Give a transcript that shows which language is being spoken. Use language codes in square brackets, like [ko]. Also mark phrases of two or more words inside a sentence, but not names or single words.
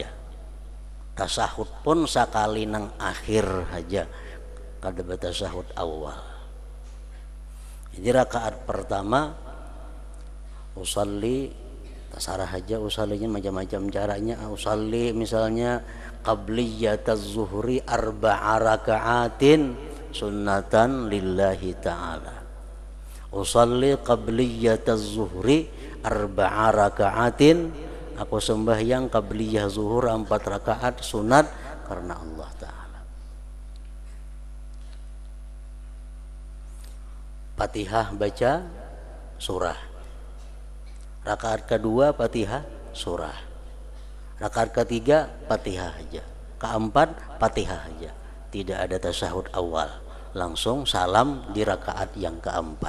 [bjn] Tasahud pun sekali nang akhir aja, kada bertasahud awal. Jadi rakaat pertama usalli, tasarah aja usallinya macam-macam caranya. [ar] أصلي misalnya قبلية الظهر 4 ركعات سنة لله تعالى. أصلي قبلية الظهر 4 ركعات, [bjn] aku sembahyang qabliyah zuhur 4 rakaat sunat karena Allah Ta'ala. Fatihah baca surah, rakaat kedua Fatihah surah, rakaat ketiga Fatihah aja, keempat Fatihah aja, tidak ada tasahud awal, langsung salam di rakaat yang keempat.